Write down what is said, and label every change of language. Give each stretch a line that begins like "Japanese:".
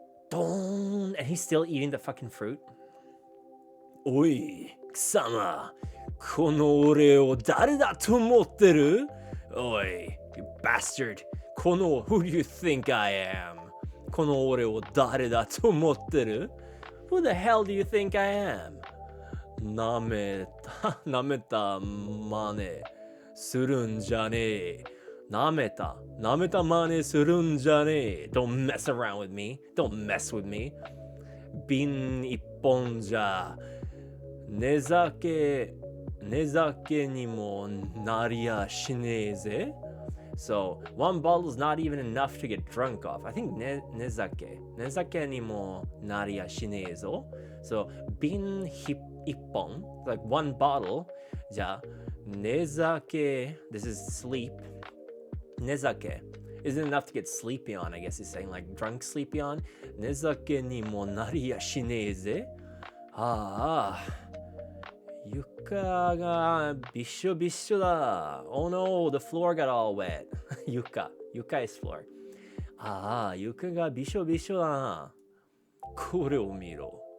English: Don't. And he's still eating the fucking fruit.
Japanese: おい、貴様、この俺を誰だと思ってる？
English: おい、you bastard. この who do you think I am?
Japanese: この俺を誰だと思ってる？ Who the hell do you think I am? なめた真似するんじゃねえ。なめた真似するんじゃねえ。
English: Don't mess around with me. Don't mess with me.
Japanese: 瓶一本じゃ寝酒にもなりやしねえぜ。
English: So, one bottle is not even enough to get drunk off. I think
Japanese: 寝酒にもなりやしねえぞ。
English: So, 瓶一本 like one bottle じゃ寝酒 this is sleep 寝酒 isn't enough to get sleepy on. I guess he's saying like drunk sleepy on.
Japanese: 寝酒にもなりやしねえぜ。ああ床がびしょびしょだ。
English: Oh no, the floor got all wet. 床 is floor.
Japanese: ああ、床がびしょびしょだな。これを見ろ。